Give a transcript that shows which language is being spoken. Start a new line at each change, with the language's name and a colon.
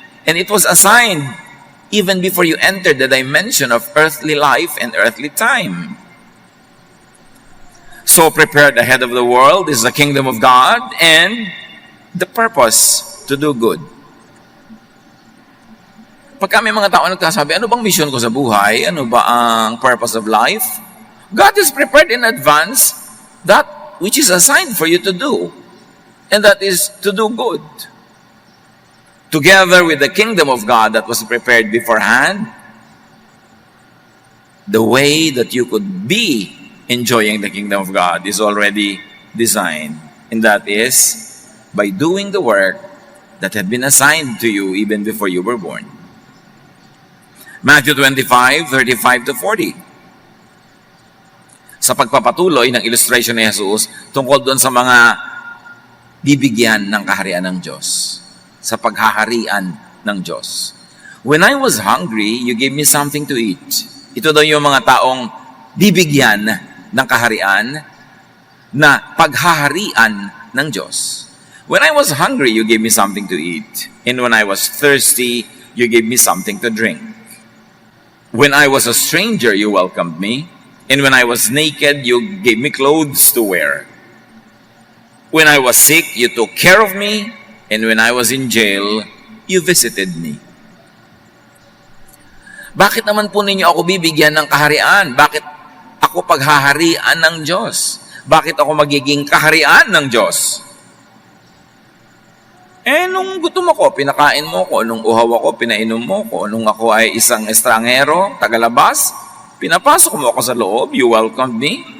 English: And it was assigned even before you entered the dimension of earthly life and earthly time. So prepared ahead of the world is the kingdom of God and the purpose to do good.
Filipino: Pagka may mga tao nagkasabi, ano bang mission ko sa buhay? Ano ba ang
English: purpose of life? God is prepared in advance that which is assigned for you to do. And that is to do good. Together with the kingdom of God that was prepared beforehand, the way that you could be enjoying the kingdom of God is already designed. And that is by doing the work that had been assigned to you even before you were born. Matthew 25:35-40.
Filipino: Sa pagpapatuloy ng illustration ni Jesus tungkol doon sa mga bibigyan ng kaharian ng Diyos. Sa paghaharian ng Diyos.
English: When I was hungry, you gave me something to eat.
Filipino: Ito daw yung mga taong bibigyan ng kaharian na paghaharian ng Diyos.
English: When I was hungry, you gave me something to eat. And when I was thirsty, you gave me something to drink. When I was a stranger, you welcomed me. And when I was naked, you gave me clothes to wear. When I was sick, you took care of me. And when I was in jail, you visited me.
Filipino: Bakit naman po ninyo ako bibigyan ng kaharian? Bakit ako paghaharian ng Diyos? Bakit ako magiging kaharian ng Diyos? Nung gutom ako, pinakain mo ko. Nung uhaw ako, pinainom mo ko. Nung ako ay isang estrangero, tagalabas, pinapasok mo ako sa loob,
English: you welcomed me.